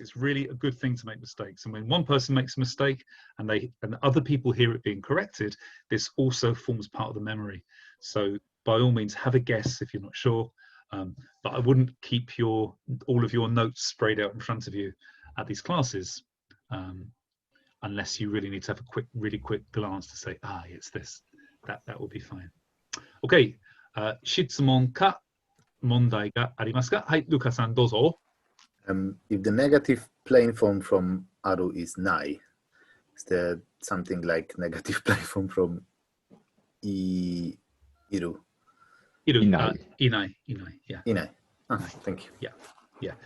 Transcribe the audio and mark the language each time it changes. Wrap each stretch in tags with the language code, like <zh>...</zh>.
<en>It's really a good thing to make mistakes. And when one person makes a mistake and other people hear it being corrected, this also forms part of the memory. So by all means, have a guess if you're not sure. But I wouldn't keep all of your notes sprayed out in front of you at these classes, unless you really need to have a really quick glance to say, it's this. That will be fine.</en> <ja>Okay, 質問か問題がありますか? はい、ルカさんどうぞ。</ja> <en>If the negative plane form from aru is nai, is there something like negative plane form from iru?</en> <ja>Iru. Inai.</ja> <en>Inai. Yeah. Inai. Thank you. Yeah.</en>